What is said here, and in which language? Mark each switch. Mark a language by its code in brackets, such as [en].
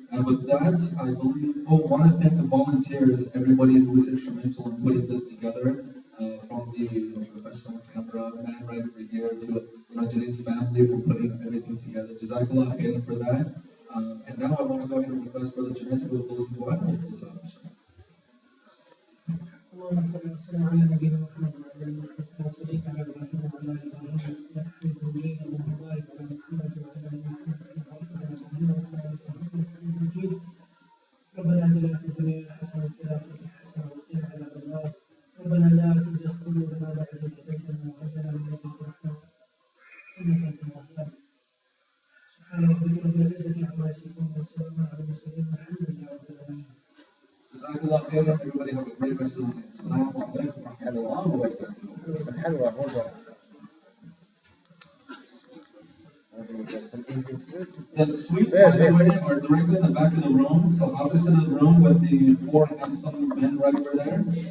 [en] And with that, I believe, want to thank the volunteers, everybody who was instrumental in putting this together, from the professional cameraman right over here to Junaid's family for putting everything together. Jazakallah khairan for that. And now I want to go ahead and request Brother Junaid to do a closing dua and we'll close it off, inshallah. [ar] اللهم صل وسلم على نبينا محمد وعلى اله وصحبه على ابراهيم وعلى ال ابراهيم انك حميد مجيد. اللهم بارك على محمد وعلى ال محمد كما باركت على ابراهيم وعلى ال ابراهيم انك حميد مجيد. ربنا اتنا في الدنيا حسنه وفي الاخره حسنه وقنا عذاب النار. ربنا لا تزغ قلوبنا بعد إذ هديتنا وهب لنا من لدنك رحمه انك انت الوهاب. سبحان ربك رب العزه عما يصفون وسلام على المرسلين والحمد لله رب العالمين. [en] Jazakallah khairan, everybody have a great rest of the day. Assalamu alaikum wa rahmatullahi wa barakatuh. الحلوى hold on. Some Indian sweets. The sweets, by the way, are directly in the back of the room, so opposite of the room with the four handsome men right over there.